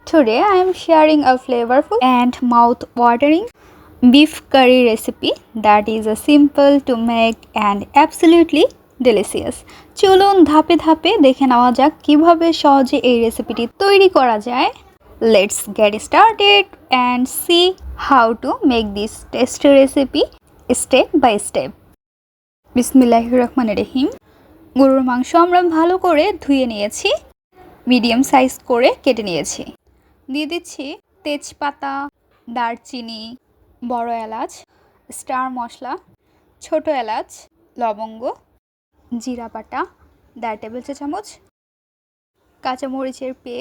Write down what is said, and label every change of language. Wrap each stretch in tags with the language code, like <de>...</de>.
<en>Today I am sharing a flavorful and mouth-watering beef curry recipe that is a simple to make and absolutely delicious.</en> <bn>চলুন ধাপে ধাপে দেখে নেওয়া যাক কিভাবে সহজে এই রেসিপিটি তৈরি করা যায়।</bn> <en>Let's get started and see how to make this tasty recipe step by step.</en> <ar>বিসমিল্লাহির রহমানির রহিম।</ar> <bn>গরুর মাংস আমরা ভালো করে ধুয়ে নিয়েছি, মিডিয়াম সাইজ করে কেটে নিয়েছি। দিয়ে দিচ্ছি তেজপাতা, দারচিনি, বড় এলাচ, স্টার মশলা, ছোট এলাচ, লবঙ্গ, জিরা বাটা 1.5 টেবিল চামচ, কাঁচামরিচের</bn>